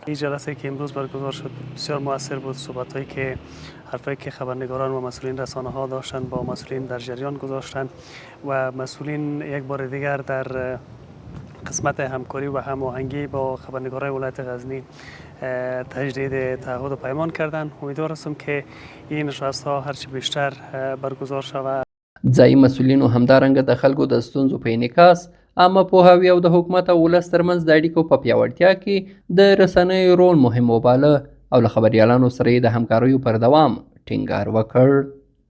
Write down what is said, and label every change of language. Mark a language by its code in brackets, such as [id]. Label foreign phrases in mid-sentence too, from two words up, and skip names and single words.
[fa] این جلسه که امروز برگزار شد بسیار موثر بود. صحبت‌هایی که حرفایی که خبرنگاران و مسئولین رسانه ها داشتن با مسئولین در جریان گذاشتن و مسئولین یک بار دیگر در قسمت همکاری و هماهنگی با خبرنگارای ولایت غزنی تجدید تعهد و پیمان کردن. امیدوار هستم که این نشست ها هرچی بیشتر برگزار شود. [ps] ځایي مسؤلینو همدارنګه د خلکو د ستونزو په انعکاس عامه پوهاوي او د حکومت او ولس ترمنځ د اړیکو په پیاوړتیا کې د رسنیو رول مهم وباله او له خبریالانو سره یې د همکاریو پر دوام ټینګار وکړ.